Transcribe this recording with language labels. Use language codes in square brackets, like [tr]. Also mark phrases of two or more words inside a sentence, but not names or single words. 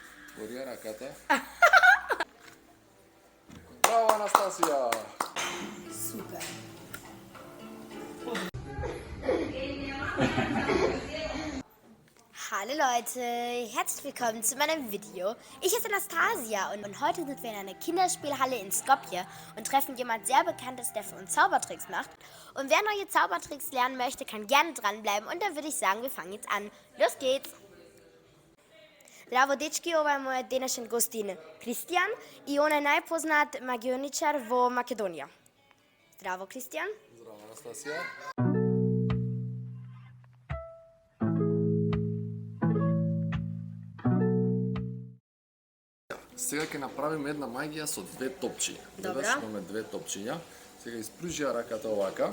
[mk] Отвори ја раката. Браво, Анастасија! [de] Super. Hallo Leute, herzlich willkommen zu meinem Video. Ich heiße Anastasia und heute sind wir in einer Kinderspielhalle in Skopje und treffen jemand sehr Bekanntes, der für uns Zaubertricks macht. Und wer neue Zaubertricks lernen möchte, kann gerne dranbleiben und dann würde ich sagen, wir fangen jetzt an. Los geht's! [sr] Zdravo dečki, ovo je moj današnji gostin Kristjan i on je najpoznat magioničar v Makedoniji. Zdravo Kristjan. [mk] Здраво, Анастасија. Сега ќе направиме една магија со две топчиња. Добро. Гледаш, имаме две топчиња. Сега испружи ја раката овака.